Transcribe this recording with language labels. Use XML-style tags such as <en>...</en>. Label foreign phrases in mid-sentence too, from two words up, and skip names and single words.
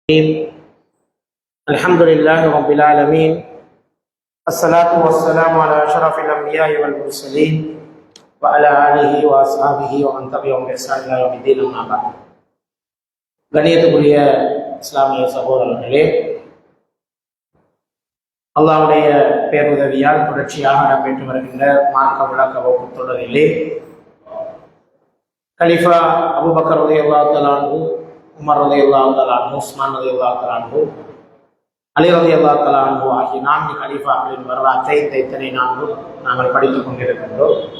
<ar>الحمد لله رب العالمين الصلاة والسلام على أشرف الأنبياء والمرسلين وعلى آله وأصحابه ومن تبعهم بإحسان إلى يوم الدين أما بعد.</ar> <ta>கண்ணியத்துக்குரிய இஸ்லாமிய சகோதரர்களே, அல்லாஹ்வுடைய பேருதவியால் தொடர்ச்சியாக நடைபெற்று வருகின்ற மார்க்க விளக்க வகுப்பு தொடரிலே கலிஃபா அபூபக்கர்</ta> <ar>رضي الله تعالى عنه,</ar> <ta>உமர்</ta> <ar>رضي الله تعالى عنه,</ar> <ta>உஸ்மான்</ta> <ar>رضي الله تعالى عنه,</ar> <ta>அலி</ta> <ar>رضي الله تعالى عنه</ar> <ta>ஆகிய 4 கலீஃபாக்களின் வரலாற்றை இத்தனை நான்கும் நாங்கள் படித்துக் கொண்டிருக்கின்றோம்.</ta>